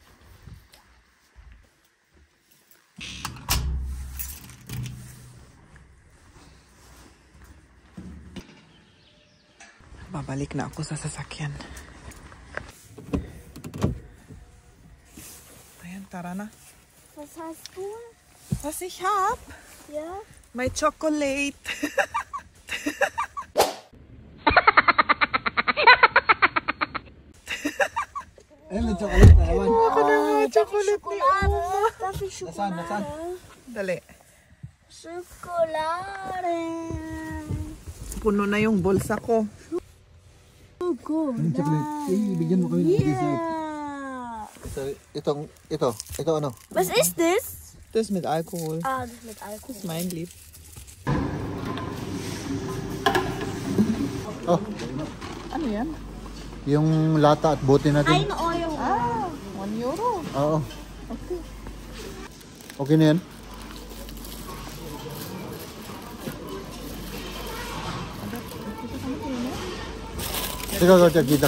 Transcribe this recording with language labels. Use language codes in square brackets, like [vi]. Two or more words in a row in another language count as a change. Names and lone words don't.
[tl] Babalik na ako sa sasakyan. Ayan, tara na. [de] Was hast du? Was ich hab? Ja. [tl] May chocolate. Eh, may chocolate na naman. Ako na nga, chocolate ni Oma. [de] Darf ich Schokolade? [tl] Nasaan? Dali. [de] Schokolade. [tl] Puno na yung bulsa ko. Yung chocolate. Eh, bigyan mo kami ng dessert. [en] Yeah. [tl] Ito ano? [de] Was ist das? Das mit Alkohol. Ah, das mit Alkohol. Das ist mein Lieb. Oh, [tl] Ano yan? yung lata at bote natin. 1 Euro. Ah, 1 euro. Oo. [en] Okay. [tl] Okay na yan. Ikaw, kita.